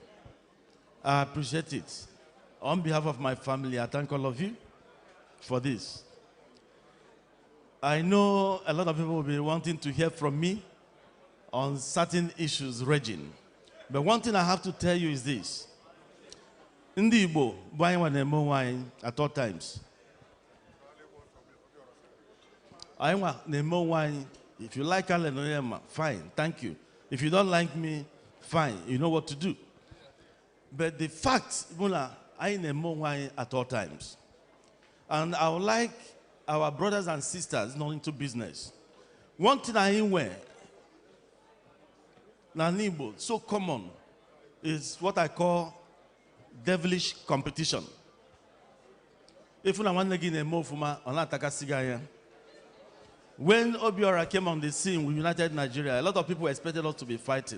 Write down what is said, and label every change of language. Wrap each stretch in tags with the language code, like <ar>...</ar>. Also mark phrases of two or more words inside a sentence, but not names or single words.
<en>I appreciate it. On behalf of my family, I thank all of you for this. I know a lot of people will be wanting to hear from me on certain issues raging. But one thing I have to tell you is this.</en> <ig>Ndị Igbo bụ anyị nwa na-eme onwe anyị</ig> <en>at all times.</en> <ig>Anyị nwa na-eme onwe anyị.</ig> <en>If you like Hallelujah, fine, thank you. If you don't like me, fine, you know what to do. But the fact, I</en> <ig>na-eme onwe anyị</ig> <en>at all times. And I would like our brothers and sisters not into business. One thing I wear, Igbo, so common, is what I call devilish competition. If I want to get a move from when Obiora came on the scene with United Nigeria, a lot of people expected us to be fighting.</en>